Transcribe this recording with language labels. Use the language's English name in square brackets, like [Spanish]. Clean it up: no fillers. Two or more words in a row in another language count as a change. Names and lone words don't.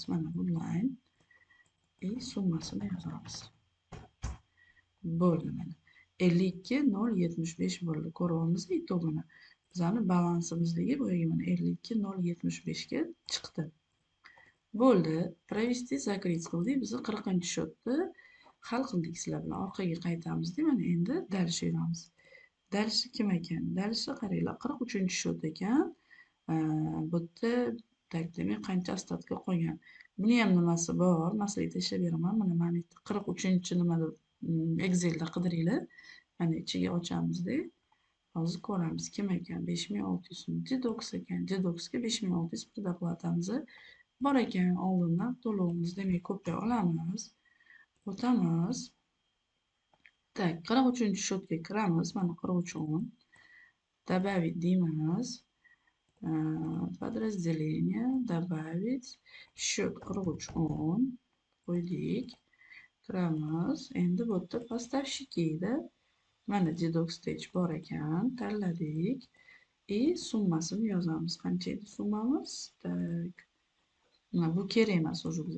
[Uzbek] Mana Woodline. И summasini yozamiz. Bo'ldi mana. 52.075 bo'ldi. Ko'ryapmiz itog'ini. Bizning balansimizligi bo'yiga mana 52.075 ga chiqdi. Bo'ldi. [Russian] Провести закрыть [Uzbek] qildik. Biz 40-shotni hal qildik sizlar bilan. Orqaga qaytamiz-da, mana endi dальше yuramiz. Dальше kim ekan? Dальше qaranglar, 43-shot ekan. Bu yerda tak, demak, qancha остатка qolgan. Buni ham nimasi bor? Maslahat tashlab beraman. Mana bu yerda 43-nimada Excelda qidiringlar. Mana ichiga ochamiz-da. Hozir ko'ramiz kim ekan. 5600 so'm. Dedox ekan. Dedoxga 5600 предоплатamiz bor ekan. Oldindan to'lovimiz, demak, ko'pay olamiz. O'tamiz. Tak, 43-shotga kiramiz. Mana 43. [Russian] Добавить deymiz. Подразделение. Добавить. Счет 4310. [Uzbek] Qo'ydik. Kiramiz. Endi bu yerda поставщики edi. Mana Dedox stage bor ekan. Tanladik. И summasini yozamiz. Qancha edi summamiz? Tak. Bu kerak emas уже bizga.